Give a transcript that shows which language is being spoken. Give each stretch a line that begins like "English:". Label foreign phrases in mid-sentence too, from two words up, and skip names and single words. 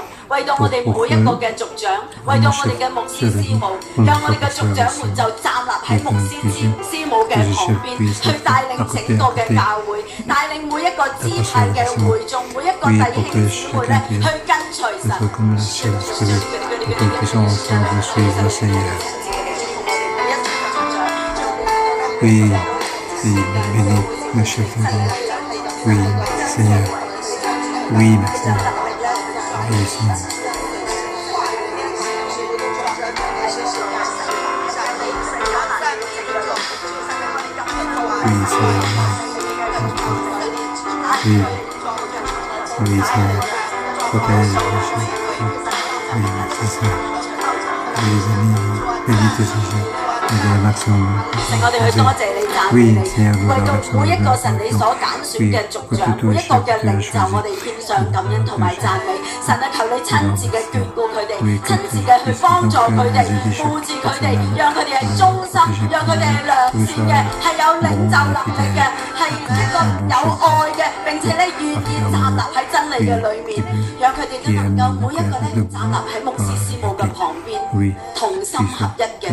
Cantonese: 為到我哋每一個嘅族長，為到我哋嘅牧師師母，讓我哋嘅族長們就站立喺牧師師母嘅旁邊，去帶領整個嘅教會，帶領每一個支派嘅會眾，每一個弟兄姊妹咧去跟隨神。
French: Oui, béni, le chef de l'ordre. Oui, Seigneur. Oui, merci. Oui, Seigneur. Oui, Seigneur. Oui, oui, Seigneur. Protège le chef. Oui, merci, Seigneur. Oui, les amis, évitez ce jeu.
Cantonese: 神，我哋去多謝你，讚美你，為到每一個神你所揀選嘅族長，每一個嘅領袖，我哋獻上感恩同埋讚美。神啊，求你親自嘅眷顧佢哋，親自嘅去幫助佢哋，扶持佢哋，讓佢哋係忠心，讓佢哋係良善嘅，係有領袖能力嘅，係一個有愛嘅，並且咧願意站立喺真理嘅裏面，讓佢哋都能夠每一個咧站立喺牧師師母嘅旁邊，同心合一嘅。